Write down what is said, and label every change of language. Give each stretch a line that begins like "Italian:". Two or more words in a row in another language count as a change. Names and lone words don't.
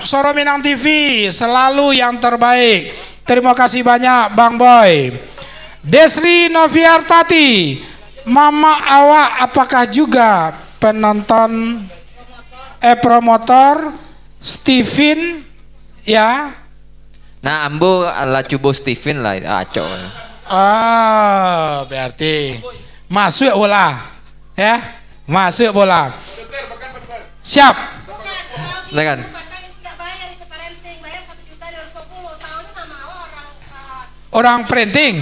Indonesian: Soro Minang TV selalu yang terbaik. Terima kasih banyak Bang Boy. Desri Noviartati, Mama awak apakah juga penonton promotor Steven ya? Nah,
Minangkabau: Ambo ala cubo Steven lah, acok.
Indonesian: Berarti masuk bola, ya? Masuk bola. Siap. Silakan. Orang printing.